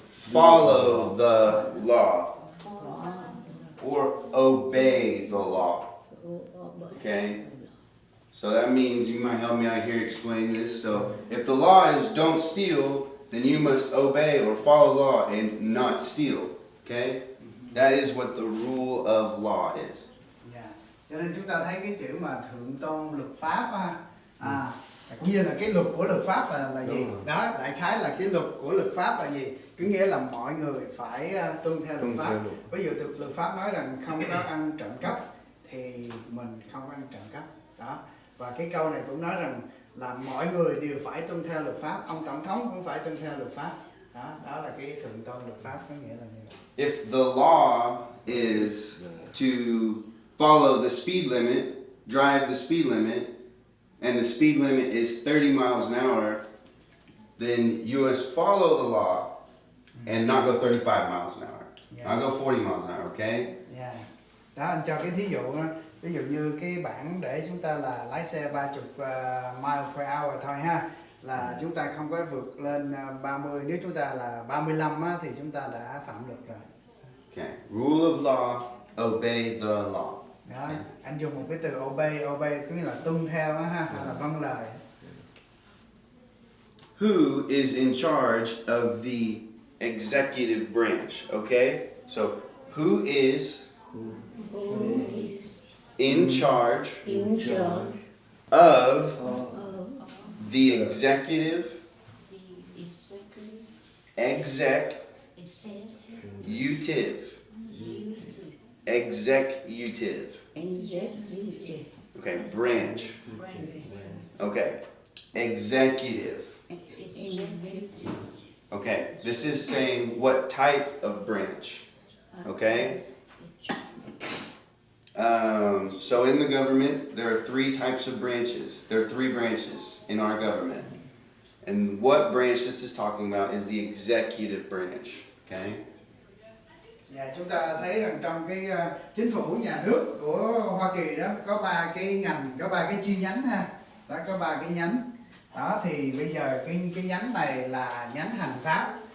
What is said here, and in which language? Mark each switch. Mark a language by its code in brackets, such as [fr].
[en] follow the law or obey the law. Okay? So that means you might help me out here explain this. So if the law is don't steal, then you must obey or follow law and not steal. Okay? That is what the rule of law is. [vi] Cho nên chúng ta thấy cái chữ mà thượng tôn luật pháp á, cũng như là cái luật của luật pháp là gì? Đó, đại khái là cái luật của luật pháp là gì? Cứ nghĩa là mọi người phải tuân theo luật pháp. Ví dụ luật pháp nói rằng không có ăn trộm cắp thì mình không ăn trộm cắp. Đó. Và cái câu này cũng nói rằng là mọi người đều phải tuân theo luật pháp. Ông tổng thống cũng phải tuân theo luật pháp. Đó là cái thượng tôn luật pháp, có nghĩa là như vậy. [en] If the law is to follow the speed limit, drive the speed limit, and the speed limit is 30 miles an hour, then you must follow the law and not go 35 miles an hour. Not go 40 miles an hour, okay? [vi] Đó, anh cho cái thí dụ đó. Ví dụ như cái bảng để chúng ta là lái xe 30 miles per hour thôi ha, là chúng ta không có vượt lên 30. Nếu chúng ta là 35 á, thì chúng ta đã phạm luật rồi. [en] Okay. Rule of law, obey the law. [vi] Đó, anh dùng một cái từ obey có nghĩa là tuân theo á ha, hay là vâng lời. [en] Who is in charge of the executive branch? Okay? So, who is Who is in charge in charge of of the executive, The executive executive, executive. executive Okay, branch. Okay, executive. executive Okay, this is saying what type of branch. Okay? So in the government, there are three types of branches. There are three branches in our government. And what branch this is talking about is the executive branch. Okay? [vi] Dạ, chúng ta thấy rằng trong cái chính phủ nhà nước của Hoa Kỳ đó có 3 cái ngành, có 3 cái chi nhánh ha. Đó, có 3 cái nhánh. Đó thì bây giờ cái nhánh này là nhánh hành pháp.